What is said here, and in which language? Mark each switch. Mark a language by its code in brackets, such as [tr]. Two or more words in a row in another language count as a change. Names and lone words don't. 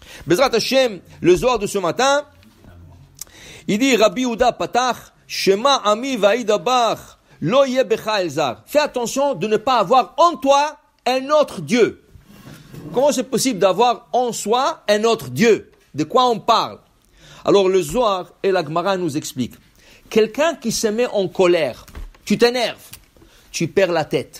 [he] בעזרת השם, [fr] le Zohar de ce matin, il dit, [he] רבי יהודה פתח שמעה עמי ואדברה לא יהיה בך אל זר. [fr] Fais attention de ne pas avoir en toi un autre Dieu. Comment c'est possible d'avoir en soi un autre Dieu? De quoi on parle? Alors le Zohar et la Gemara nous expliquent. Quelqu'un qui se met en colère, tu t'énerves, tu perds la tête.